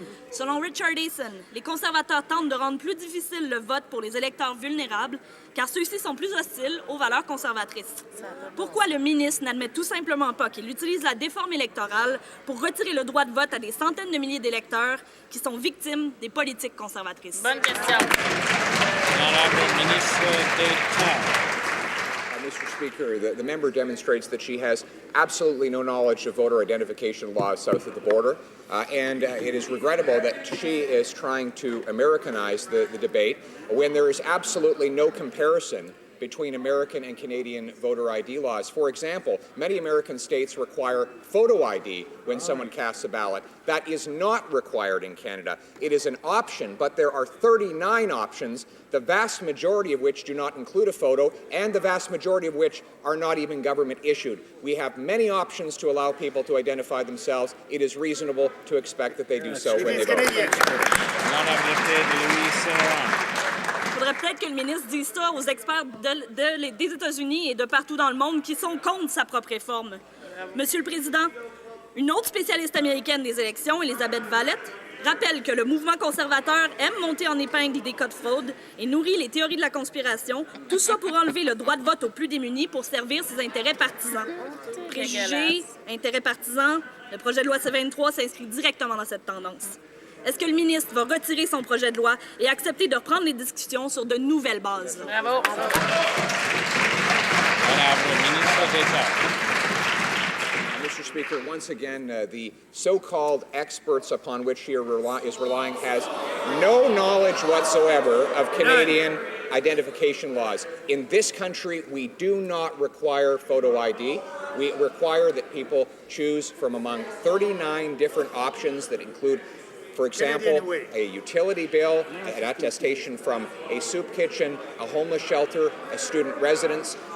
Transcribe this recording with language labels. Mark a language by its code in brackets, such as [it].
[fr] Selon Richard Eason, les conservateurs tentent de rendre plus difficile le vote pour les électeurs vulnérables, car ceux-ci sont plus hostiles aux valeurs conservatrices. Pourquoi le ministre n'admet tout simplement pas qu'il utilise la déforme électorale pour retirer le droit de vote à des centaines de milliers d'électeurs qui sont victimes des politiques conservatrices? Bonne question. Honorable ministre d'État. [en] Mr. Speaker, the member demonstrates that she has absolutely no knowledge of voter identification laws south of the border, and it is regrettable that she is trying to Americanize the debate when there is absolutely no comparison between American and Canadian voter ID laws. For example, many American states require photo ID when someone casts a ballot. That is not required in Canada. It is an option, but there are 39 options, the vast majority of which do not include a photo, and the vast majority of which are not even government issued. We have many options to allow people to identify themselves. It is reasonable to expect that they do so when they vote. [fr] Honorable député de Louise Saint-Laurent. Il faudrait peut-être que le ministre dise ça aux experts des États-Unis et de partout dans le monde qui sont contre sa propre réforme. Monsieur le Président, une autre spécialiste américaine des élections, Elizabeth Valette, rappelle que le mouvement conservateur aime monter en épingle des cas de fraude et nourrit les théories de la conspiration, tout ça pour enlever le droit de vote aux plus démunis pour servir ses intérêts partisans. Préjugés, intérêts partisans, le projet de loi C-23 s'inscrit directement dans cette tendance. Est-ce que le ministre va retirer son projet de loi et accepter de reprendre les discussions sur de nouvelles bases? Bravo. Honorable ministre d'État. [en] Mr. Speaker, once again, the so-called experts upon which she is relying has no knowledge whatsoever of Canadian identification laws. In this country, we do not require photo ID. We require that people choose from among 39 different options that include, for example, a utility bill, an attestation from a soup kitchen, a homeless shelter, a student residence.